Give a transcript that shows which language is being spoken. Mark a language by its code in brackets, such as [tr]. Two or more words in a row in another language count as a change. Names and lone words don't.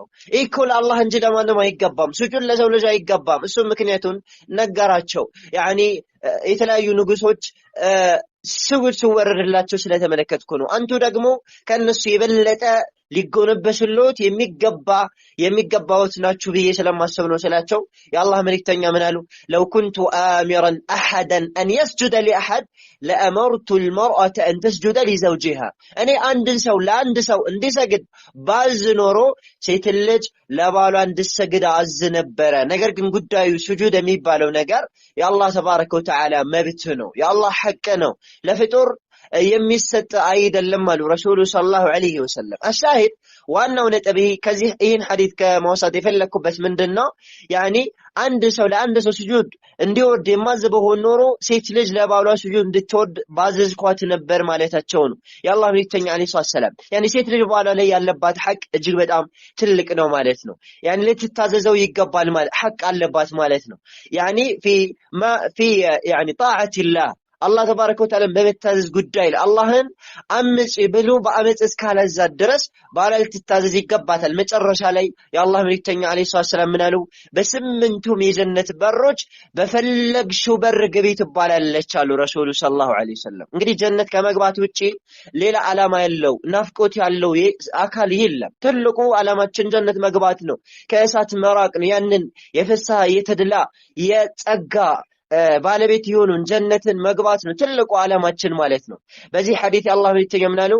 [am] እኮ ለአላህ እንጂ ለማንም አይገባም፣ ስጁድ ለሰው ልጅ አይገባም። እሱ ምክንያቱን ነገራቸው። يعني የተለያዩ ንጉሶች ስጁድ ሲወረድላቸው ስለተመለከትኩ ነው። አንቱ ደግሞ ከነሱ የበለጠ ሊጎነበስሎት የሚገባውት ናችሁ ብዬ ስለማሰብ ነው ስላቸው የአላህ መልእክተኛ ምን አሉ? [ar] لو كنت آمرا أحدا أن يسجد لأحد لأمرت المرأة أن تسجد لزوجها [am] እኔ አንድን ሰው ለአንድ ሰው እንዲሰግድ ባዝ ኖሮ ሴት ልጅ ለባሏ እንድትሰግድ አዝ ነበረ። ነገር ግን ጉዳዩ ስጁድ የሚባለው ነገር የአላህ [ar] تبارك وتعالى [am] መብት ነው፣ የአላህ ሐቅ ነው፣ ለፍጡር የሚሰጥ አይደለም አሉ ረሱሉ [ar] صلى الله عليه وسلم። [am] አሻሂድ ዋናው ነጥብ ከዚህ ይህን ሐዲስ ከመውሰድ የፈለኩበት ምንድነው? يعني አንድ ሰው ለአንድ ሰው ስጁድ እንዲወርድ የማዘበው ኖሮ ሴት ልጅ ለባሏ ስጁድ እንድትወርድ ባዘዝኳት ነበር ማለታቸው ነው የአላህ መልእክተኛ [ar] عليه السلام። [am] يعني ሴት ልጅ ባሏ ላይ ያለባት ሐቅ እጅግ በጣም ትልቅ ነው ማለት ነው። يعني ልትታዘዘው ይገባል ማለት ሐቅ አለባት ማለት ነው። [ar] يعني في يعني طاعة الله [am] አላህ [ar] تبارك وتعالى [am] በመታዘዝ ጉዳይ አላህን አምጽ ብሎ በአመጽ እስካላዛት ድረስ ባላ ልትታዘዝ ይገባታል። መጨረሻ ላይ የአላህ መልእክተኛ [ar] عليه السلام [am] ምን አሉ? በስምንቱም የጀነት በሮች በፈለግሽው በር ግቢ ትባላለች አሉ ረሱሉ [ar] صلى الله عليه وسلم። [am] እንግዲህ ጀነት ከመግባት ውጪ ሌላ ዓላማ ያለው ናፍቆት ያለው አካል የለም። ትልቁ ዓላማችን ጀነት መግባት ነው፣ ከእሳት መራቅ ነው። ያንን የፍስሐ የተድላ የጸጋ ባለቤት ይሆኑን ጀነትን መግባት ነው ትልቁ ዓላማችን ማለት ነው። በዚህ ሐዲስ አላህ መልእክተኛ ምን አሉ?